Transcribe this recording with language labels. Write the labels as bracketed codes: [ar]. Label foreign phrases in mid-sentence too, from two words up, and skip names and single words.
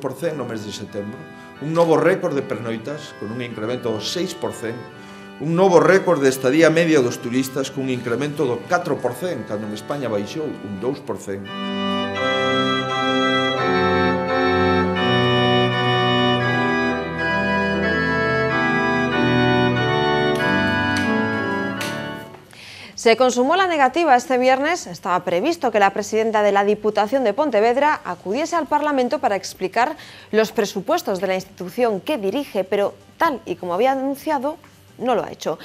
[gl] no mes de setembro, un novo récord de pernoitas, con un incremento do 6%, un novo récord de estadía media dos turistas, con un incremento do 4%, cando en España baixou un 2%. [es] Se consumó la negativa este viernes. Estaba previsto que la presidenta de la Diputación de Pontevedra acudiese al Parlamento para explicar los presupuestos de la institución que dirige, pero tal y como había anunciado, no lo ha hecho.